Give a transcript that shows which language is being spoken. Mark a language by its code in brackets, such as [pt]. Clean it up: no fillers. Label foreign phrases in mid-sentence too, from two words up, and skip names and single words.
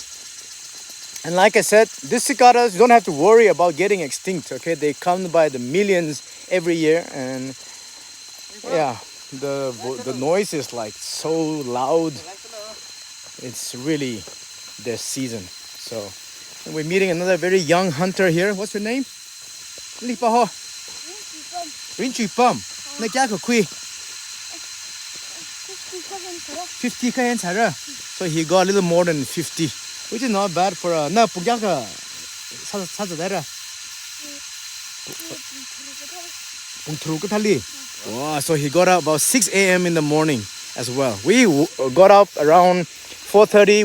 [en] And like I said, these cicadas, you don't have to worry about getting extinct, okay? They come by the millions every year, and yeah, the noise is like so loud. It's really their season. So and we're meeting another very young hunter here. What's your name? Rin Chui Pum. 50 kayan chara. So he got a little more than 50, which is not bad for a wow, so he got up about 6 a.m. in the morning as well. We got up around 4:30.